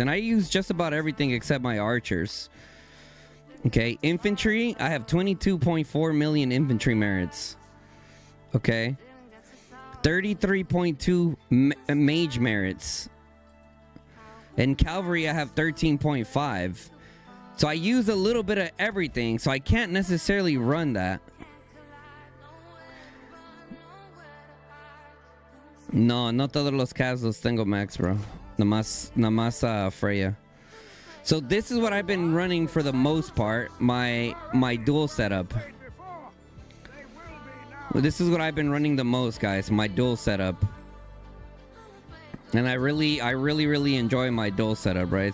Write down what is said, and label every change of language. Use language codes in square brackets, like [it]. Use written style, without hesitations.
[en] And I use just about everything except my archers. Okay, infantry, I have 22.4 million infantry merits. Okay. 33.2 mage merits. And cavalry, I have 13.5. So I use a little bit of everything. So I can't necessarily run that. [es] No todos los casos tengo max, bro. Namás Freya. [en] So this is what I've been running for the most part, my dual setup. This is what I've been running the most, guys, my dual setup. And I really enjoy my dual setup, right?